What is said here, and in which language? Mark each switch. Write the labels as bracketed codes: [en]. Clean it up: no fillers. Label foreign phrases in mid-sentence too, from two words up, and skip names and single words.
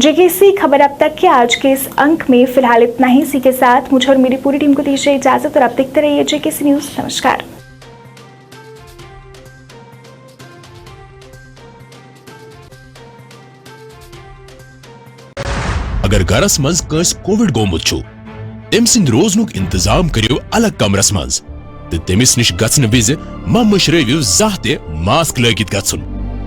[hi] जेकेसी खबर अब तक के आज के इस अंक में फिलहाल इतना ही। इसी के साथ मुझे और मेरी पूरी टीम को दीजिए इजाजत और आप देखते रहिए जेकेसी न्यूज़। नमस्कार। [ks] अगर घरस मज कस कोविड गोमुत छु, तम सिंद रोजनुक इंतजाम करियो अलग कमरस मज, तो तमिस निश गछन विज मा मशरवियो जाह ते मास्क लगित गछुन।